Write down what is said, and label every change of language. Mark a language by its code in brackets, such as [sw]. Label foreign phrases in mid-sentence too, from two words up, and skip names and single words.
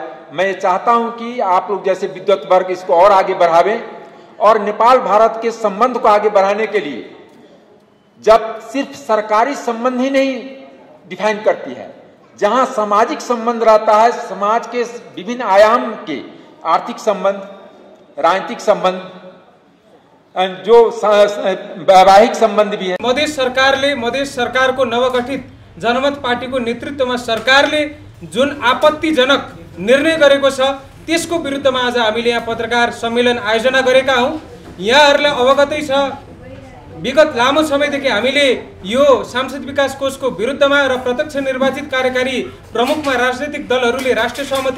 [hi] मैं चाहता हूं कि आप लोग जैसे विद्वत वर्ग इसको और आगे बढ़ावें और नेपाल भारत के संबंध को आगे बढ़ाने के लिए जब सिर्फ सरकारी संबंध ही नहीं डिफाइन करती है, जहां सामाजिक संबंध रहता है, समाज के विभिन्न आयाम के आर्थिक संबंध, राजनीतिक संबंध, जो वैवाहिक संबंध भी है। [ne] मधेस सरकारको नवगठित जनमत पार्टीको नेतृत्वमा सरकारले जुन आपत्तिजनक निर्णय गरेको छ त्यसको विरुद्धमा आज हामीले यहाँ पत्रकार सम्मेलन आयोजना गरेका हौं। यहाँहरूलाई अवगतै छ, विगत लामो समयदेखि हामीले यो सांसद विकास कोषको विरुद्धमा र प्रत्यक्ष निर्वाचित कार्यकारी प्रमुखमा राजनीतिक दलहरूले राष्ट्रिय सहमति